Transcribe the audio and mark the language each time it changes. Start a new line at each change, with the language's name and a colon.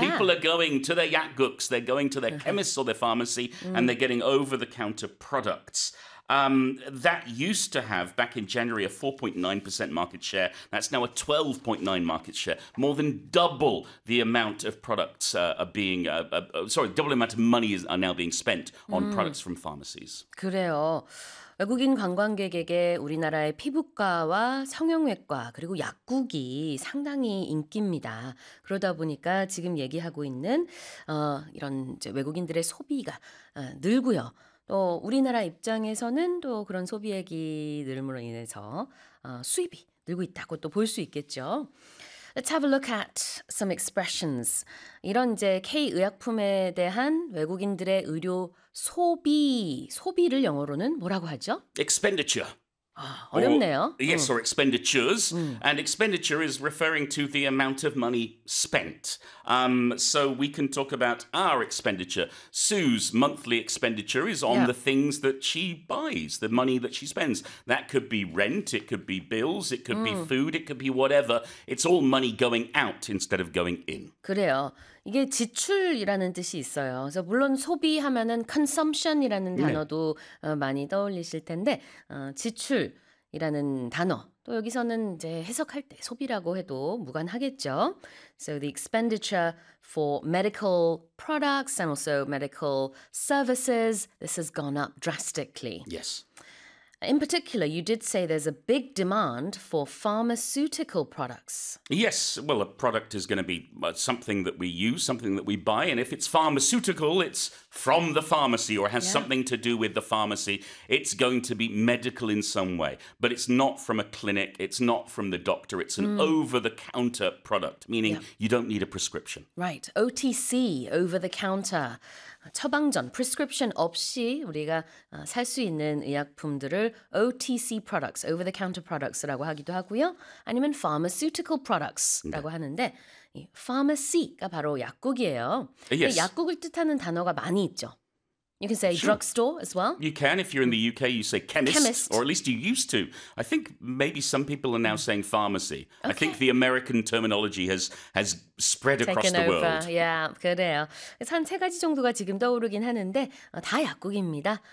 English: People are going to their Yakguks, they're going to their chemists or their pharmacy, and they're getting over-the-counter products. That used to have, back in January, a 4.9% market share. That's now a 12.9% market share. More than double the amount of products double the amount of money are now being spent on products from pharmacies.
Korean: 그래요. 외국인 관광객에게 우리나라의 피부과와 성형외과 그리고 약국이 상당히 인기입니다. 그러다 보니까 지금 얘기하고 있는 이런 이제 외국인들의 소비가 늘고요. 또 우리나라 입장에서는 또 그런 소비액이 늘므로 인해서 수입이 늘고 있다고 또 볼 수 있겠죠.
English: Let's have a look at some expressions.
Korean: 이런 이제 K-의약품에 대한 외국인들의 의료 소비를 영어로는 뭐라고 하죠?
English: Expenditure.
Korean: 어렵네요.
English: Yes, or expenditures. And expenditure is referring to the amount of money spent. So we can talk about our expenditure. Sue's monthly expenditure is on the things that she buys, the money that she spends. That could be rent, it could be bills, it could be food, it could be whatever. It's all money going out instead of going in.
Korean: 그래요. 이게 지출이라는 뜻이 있어요. 그래서 물론 소비하면은 consumption이라는 단어도 많이 떠올리실 텐데 지출이라는 단어 또 여기서는 이제 해석할 때 소비라고 해도 무관하겠죠.
English: So the expenditure for medical products and also medical services, this has gone up drastically. Yes. In particular, you did say there's a big demand for pharmaceutical products. Yes, well, a product is going to be something that we use, something that we buy, and if it's pharmaceutical, it's from the pharmacy or has something to do with the pharmacy. It's going to be medical in some way, but it's not from a clinic, it's not from the doctor, it's an over-the-counter product, meaning you don't need a prescription. Right, OTC, over-the-counter.
Korean: 처방전, prescription 없이 우리가 살 수 있는 의약품들을 OTC products, over-the-counter products라고 하기도 하고요. 아니면 pharmaceutical products라고 하는데 이 pharmacy가 바로 약국이에요.
English: Yes.
Korean: 약국을 뜻하는 단어가 많이 있죠.
English: You can say drugstore as well. You can. If you're in the UK, you say chemist. Or at least you used to. I think maybe some people are now saying pharmacy. Okay. I think the American terminology has spread across the world. Over. Yeah,
Korean: 그래요. 한 세 가지 정도가 지금 떠오르긴 하는데 다 약국입니다.